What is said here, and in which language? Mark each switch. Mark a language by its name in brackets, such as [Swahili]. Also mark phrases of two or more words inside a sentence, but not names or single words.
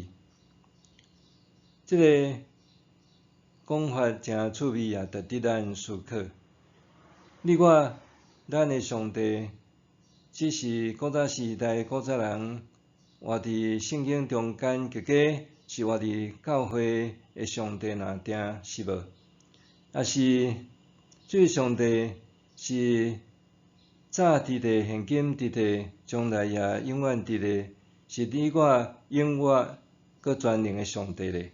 [Min Nan Chinese] 这个讲法真趣味，也值得咱思考。你我咱的上帝，只是古早时代古早人活伫圣经中间，结果是活伫教会的上帝那定是无？也是这位上帝是早伫地、现今伫地、将来也永远伫地，是你我永远搁全能的上帝咧。